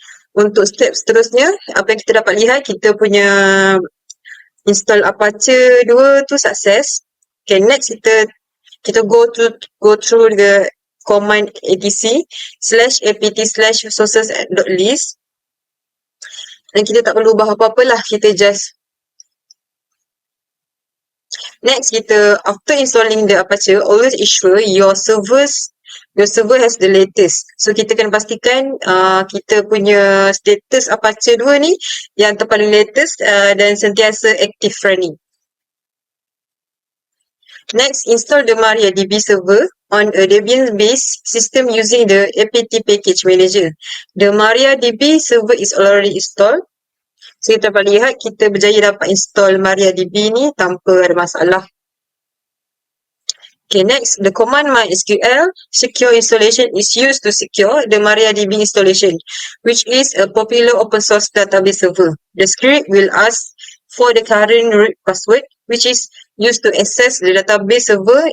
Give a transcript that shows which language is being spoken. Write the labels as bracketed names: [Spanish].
[Malay] Untuk step seterusnya, apa yang kita dapat lihat, kita punya install Apache 2 tu sukses. [English] Okay, next [Malay] kita [English] go through the command etc/apt/sources.list. [Malay] Dan kita tak perlu ubah apa-apa lah, kita [English] just next after installing the Apache, always ensure your server has the latest. [Malay] So kita kena pastikan kita punya status Apache 2 ni yang terpaling latest dan sentiasa [English] active running. Next, install the MariaDB server on a Debian-based system using the apt package manager. The MariaDB server is already installed. [Malay] So kita dapat lihat kita berjaya dapat install MariaDB ni tanpa ada masalah. [English] Okay, next, the command MySQL secure installation is used to secure the MariaDB installation, which is a popular open source database server. The script will ask for the current root password, which is used to access the database server.